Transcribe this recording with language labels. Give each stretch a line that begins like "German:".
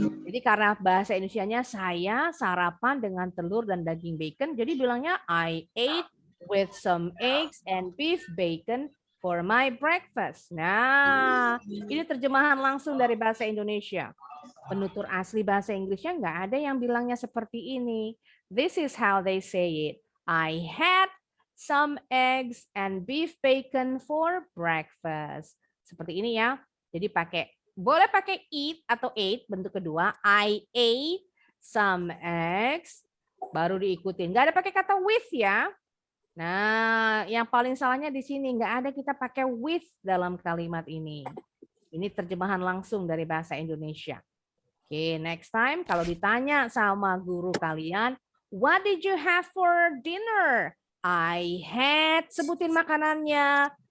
Indonesian: Jadi karena bahasa Indonesianya saya sarapan dengan telur dan daging bacon, jadi bilangnya
English: I ate with some eggs and beef bacon for my breakfast.
Indonesian: Nah, ini terjemahan langsung dari bahasa Indonesia. Penutur asli bahasa Inggrisnya nggak ada yang bilangnya seperti ini.
English: This is how they say it. I had some eggs and beef bacon for breakfast.
Indonesian: Seperti ini ya. Jadi boleh pakai eat atau ate bentuk kedua.
English: I ate some eggs.
Indonesian: Baru diikutin. Nggak ada pakai kata with ya. Nah, yang paling salahnya di sini nggak ada kita pakai with dalam kalimat ini. Ini terjemahan langsung dari bahasa Indonesia.
English: Oke, next time
Indonesian: kalau ditanya sama guru kalian,
English: what did you have for dinner? I had,
Indonesian: sebutin makanannya.